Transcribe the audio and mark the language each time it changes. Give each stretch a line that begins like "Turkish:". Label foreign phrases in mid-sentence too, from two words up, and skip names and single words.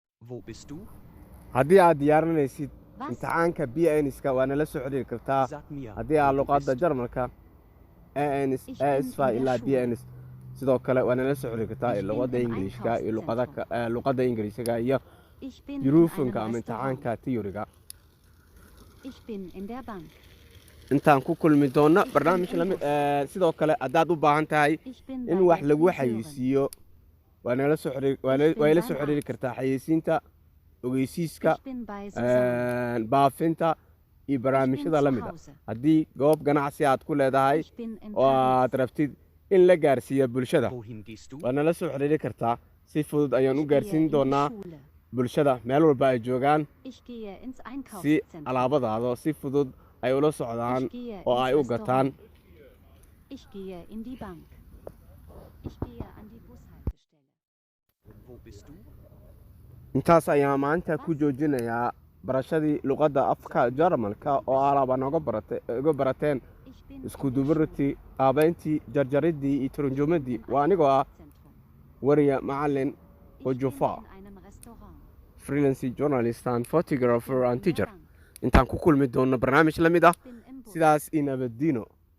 German: Wo bist du?
Somali: haddii aad diyaarinaysid
German: Was?
Somali: imtixaanka BNS-ka waa nala soo xiriiri kartaa
German: Sag mir,
Somali: haddii aad
German: wo du
Somali: luqadda
German: bist.
Somali: Jarmalka ANS
German: Ich bin
Somali: AS5
German: in der
Somali: ilaa
German: Schule.
Somali: BNS sidoo kale waa nala soo xiriiri kartaa
German: Ich bin
Somali: luqadda
German: im
Somali: Ingiriiska iyo
German: Einkaufszentrum.
Somali: luqadda Ingiriisiga iyo
German: Ich bin in
Somali: juruufanka
German: einem
Somali: ama
German: Restaurant.
Somali: imtixaanka tiyoriga
German: Ich bin in der Bank.
Somali: intaan ku kulmi doona barnaamij lamid sidoo kale haddaad u baahan tahay
German: Ich bin in bei
Somali: wax
German: der
Somali: lagu
German: Friseurin.
Somali: xayeysiiyo waa nala soo xiriir way la soo xiriiri kartaa xayeysiinta ogeysiiska
German: Ich bin bei Susanne.
Somali: baafinta iyo barnaamijyada
German: zu
Somali: la mid a
German: Hause.
Somali: haddii goob ganacsi aad ku leedahay
German: Ich bin in
Somali: oo aad
German: Paris.
Somali: rabtid in la gaarsiiyo bulshada
German: Wohin gehst du?
Somali: waa nala soo xiriiri kartaa si fudud ayaan u
German: Ich gehe
Somali: gaarsiin
German: in die
Somali: doonaa
German: Schule.
Somali: bulshada meel walba ay joogaan
German: Ich gehe ins
Somali: si
German: Einkaufszentrum.
Somali: alaabadaada si fudud ay ula socdaan
German: Ich gehe
Somali: oo
German: ins
Somali: ay u gataan
German: Restaurant. Ich gehe in die Bank. Ich gehe an die Bushaltestelle. Wo bist du?
Somali: intaas ayaa maanta ku joojinayaa barashadii luqadda afka Jarmalka oo alaaba nooga barateen
German: Ich bin
Somali: isku
German: in der
Somali: dubartii qaabayntii jarjaridii iyo turjumadii
German: Schule.
Somali: waa anigoo ah
German: Einkaufszentrum.
Somali: wariya macalin
German: Ich bin
Somali: Ojofa
German: in einem Restaurant.
English: freelance journalist and photographer and
German: In der
English: teacher
German: Bank.
Somali: intaan ku kulmi doonno barnaamij la mid ah Ich bin im Bus. sidaas i nabaddiino